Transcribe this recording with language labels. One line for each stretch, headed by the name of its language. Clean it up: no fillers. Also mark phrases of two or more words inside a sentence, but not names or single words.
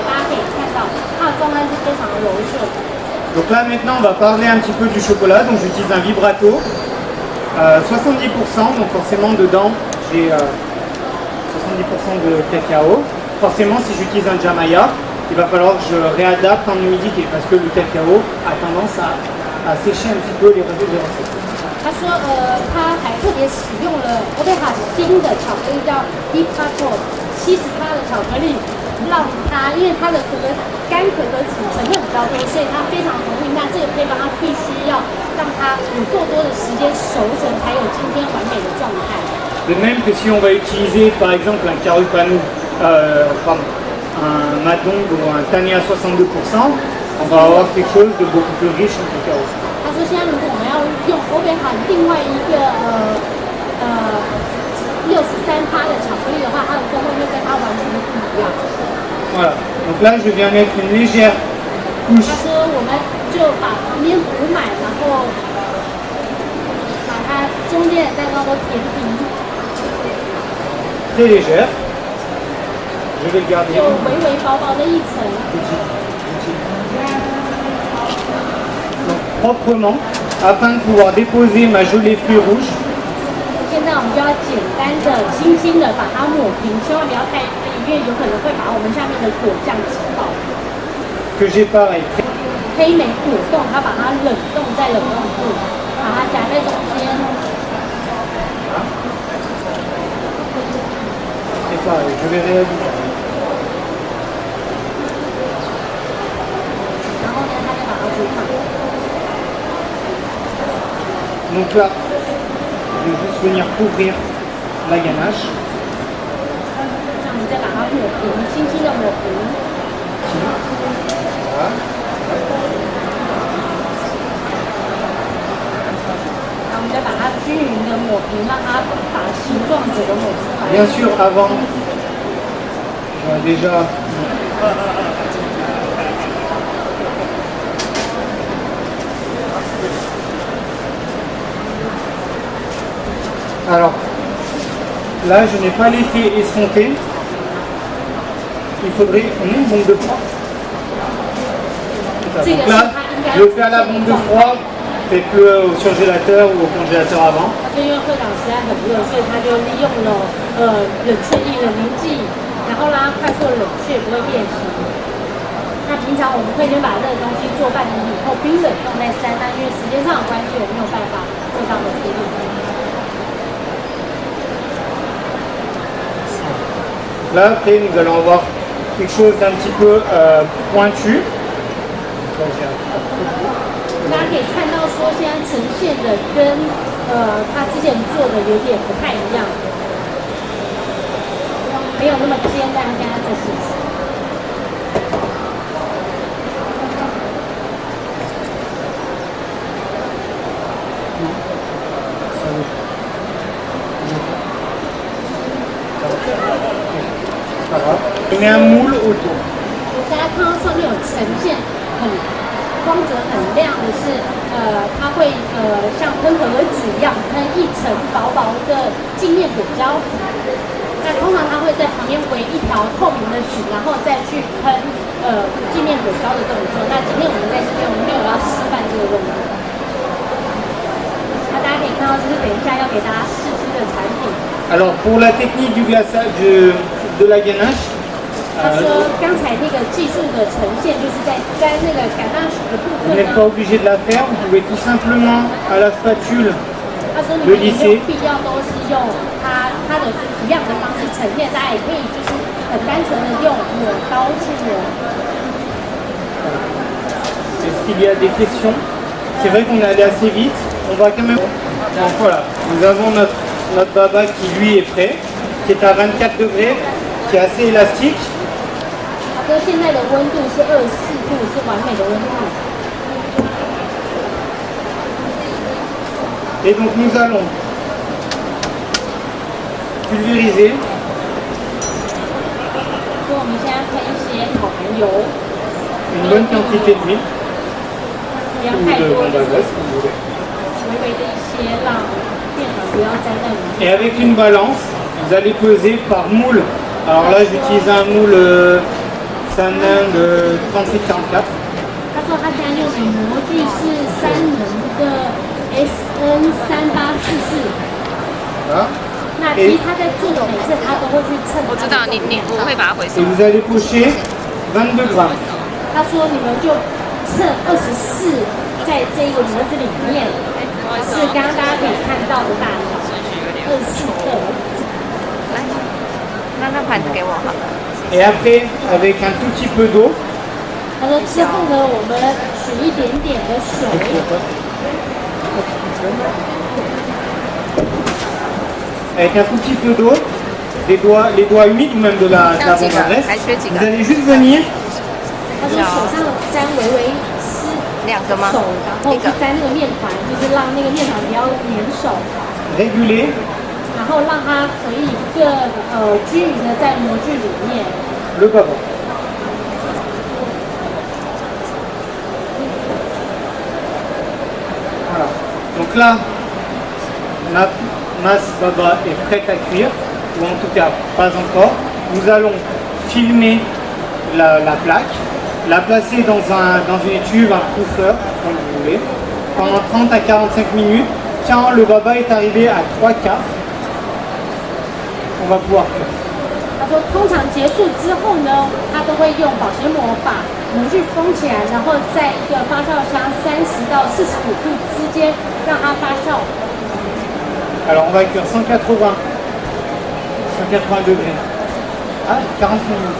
Chinese: 大家可以看到，它的状态是非常的柔顺。
French: Donc là maintenant on va parler un petit peu du chocolat, donc j'utilise un vibrato, 70%, donc forcément dedans j'ai 70% de cacao. Forcément si j'utilise un Jamaya, il va falloir que je réadapte en humidité parce que le cacao a tendance à sécher un petit peu les recettes.
Chinese: 他说，他还特别使用了欧贝卡新的巧克力叫 Deep Choco 70%的巧克力，让它因为它的干可可脂成分比较多，所以它非常容易。那这个配方它必须要让它有够多的时间熟成，才有今天完美的状态。
French: De même que si on va utiliser par exemple un Carupanou, un Madong ou un Tanné à 62%, on va avoir quelque chose de beaucoup plus riche en cacao.
Chinese: 他说，现在如果我们要用欧贝卡另外一个63%的巧克力的话，它的风味会跟它完全的不一样。
French: Voilà. Donc là je viens mettre une légère
Chinese: 他
French: couche
Chinese: 说，我们就把旁边补满，然后把它中间的蛋糕都填平，
French: très légère. Je vais le garder
Chinese: 就微微薄薄的一层。
French: donc, proprement afin de pouvoir déposer ma gelée fruits rouges.
Chinese: 现在我们就要简单的、轻轻的把它抹平，千万不要太黑，因为有可能会把我们下面的果酱挤爆。
French: Que j'ai pareil.
Chinese: 黑莓果冻，它把它冷冻在冷冻库，把它夹在中间。
French: C'est pareil, je vais réaliser.
Chinese: 然后呢，它再把它煮满。
French: Donc là, je vais juste venir couvrir la ganache.
Chinese: 那我们再把它抹平，轻轻的抹平。
French: Voilà.
Chinese: 然后我们再把它均匀的抹平，让它把形状整个抹出来。
French: Bien sûr, avant, déjà alors là je n'ai pas l'effet escompté. Il faudrait une bombe de froid. C'est ça. Donc là, je le fais à la bombe de froid, faites-le au surgélateur ou au congélateur avant.
Chinese: 他说因为会长实在很热，所以他就利用了冷却液、冷凝剂， 然后让它快速冷却，不会变形。那平常我们会先把这个东西做半成品后冰冷冻再沾，那因为时间上的关系，我没有办法做到的处理。
French: Là, après, nous allons avoir quelque chose d'un petit peu pointu.
Chinese: 大家可以看到说，现在呈现的跟他之前做的有点不太一样，没有那么尖，但跟他这些。
French: On met un moule autour.
Chinese: 大家看到上面有呈现很光泽很亮的是，它会像喷盒子一样喷一层薄薄的镜面果胶。那通常它会在旁边围一条透明的纸，然后再去喷镜面果胶的动作。那今天我们在这边我们没有要示范这个动作。那大家可以看到，这是等一下要给大家试吃的产品。
French: Alors pour la technique du glaçage de la ganache,
Chinese: 他说刚才那个技术的呈现，就是在沾那个橄榄水的部
French: vous
Chinese: 分
French: n'êtes pas
Chinese: 呢。
French: obligé de la faire, vous pouvez tout simplement à la spatule
Chinese: 他说你们也没有必要都是用它的一样的方式呈现，大家也可以就是很单纯的用抹刀去抹。
French: Est-ce qu'il y a des questions? C'est vrai qu'on est allé assez vite, on va quand même... Donc voilà, nous avons notre baba qui lui est prêt, qui est à 24 degrés, qui est assez élastique.
Chinese: 他说现在的温度是24度，是完美的温度。
French: Et donc nous allons pulvériser
Chinese: 所以我们现在喷一些烤盘油，
French: une bonne quantité d'huile,
Chinese: 不要
French: ou
Chinese: 太
French: de
Chinese: 多，
French: bande
Chinese: 就是
French: à graisse, comme vous voulez.
Chinese: 微微的一些，让面团不要沾在里面。
French: Et avec une balance, vous allez peser par moule. Alors là, j'utilise un moule Sanin de 38-44.
Chinese: 他说他现在用的模具是3能的 SN3844。
French: Voilà.
Chinese: 那其实他在做的每次他都会去称。我知道你我会把它回收
French: Et。vous allez pocher 22 grammes.
Chinese: 他说你们就称24，在这个模子里面是刚刚大家可以看到的大小，24克。来，那盘子给我好了。
French: Et après, avec un tout petit peu d'eau,
Chinese: 他说之后呢，我们取一点点的水，
French: avec un tout petit peu d'eau, les doigts humides ou même de la bande à graisse, vous allez juste venir
Chinese: 他说手上沾微微湿两个吗？手，然后去沾那个面团，就是让那个面团不要粘手，
French: réguler
Chinese: 然后让它可以更均匀的在模具里面。
French: le baba. Voilà. Donc là, notre masse baba est prête à cuire, ou en tout cas pas encore. Nous allons filmer la plaque, la placer dans une étuve, un proofer, comme vous voulez, pendant 30 à 45 minutes. Quand le baba est arrivé à 3 quarts, on va pouvoir cuire.
Chinese: 他说，通常结束之后呢，他都会用保鲜膜把模具封起来，然后在一个发酵箱30到45度之间让它发酵。
French: Alors on va cuire 180 degrés à 40 minutes.